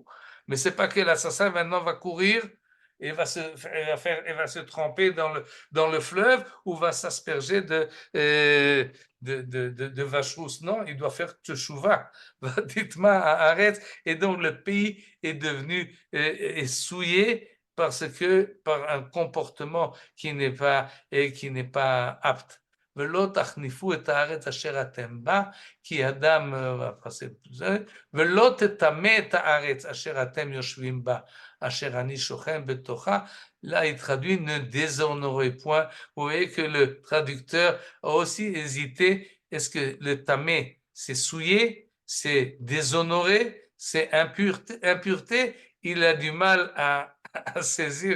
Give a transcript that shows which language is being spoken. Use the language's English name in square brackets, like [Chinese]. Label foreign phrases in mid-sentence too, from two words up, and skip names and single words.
[French] Mais c'est pas que l'assassin maintenant va courir et va se tremper dans le fleuve ou va s'asperger de vache-rousse. Non, il doit faire teshuvah. Dites-moi, arrête. Et donc le pays est devenu est souillé par un comportement qui n'est pas apte. [Hebrew] ולא תחניפו את הארץ אשר אתם בה, כי אדם, ולא תטמא את הארץ אשר אתם יושבים בה, אשר אני שוכן בתוכה. [French] Là, il traduit ne déshonorez point. Vous voyez que le traducteur a aussi hésité. Est-ce que le tamé, c'est souillé, c'est déshonoré, c'est impureté, il a du mal à saisir